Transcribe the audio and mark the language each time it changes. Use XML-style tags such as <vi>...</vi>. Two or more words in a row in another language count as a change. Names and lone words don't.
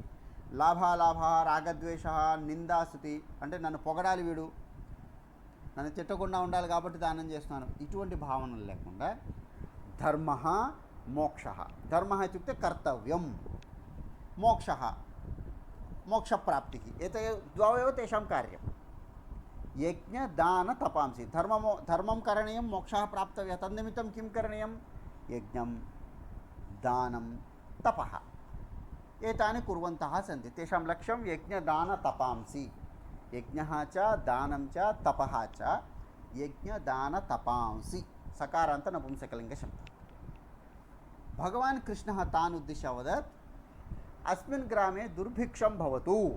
<te>లాభాలాభ రాగద్వేష నిందాస్తుతి, అంటే నన్ను పొగడాలి వీడు, నన్ను తిట్టకుండా ఉండాలి కాబట్టి దానం చేస్తున్నాను, ఇటువంటి భావనలు లేకుండా ధర్మ మోక్ష.</te> <sa>ధర్మ ఇత్యుక్తే కర్తవ్యం, మోక్ష మోక్షప్రాప్తి, ఏతయో ద్వౌ తేషాం కార్యం. यज्ञदानतपांसि धर्मं करणीयं मोक्षः प्राप्तव्यः तन्निमित्तं किं करणीयं यज्ञं दानं तपः एतानि कुर्वन्तः सन्ति तेषां लक्ष्यं यज्ञदानतपांसि यज्ञः च दानं च तपः च यज्ञदानतपांसि सकारान्त नपुंसकलिङ्गशब्दः भगवान् कृष्णः तान् उद्दिश्य अवदत् अस्मिन् ग्रामे दुर्भिक्षं भवतु</sa>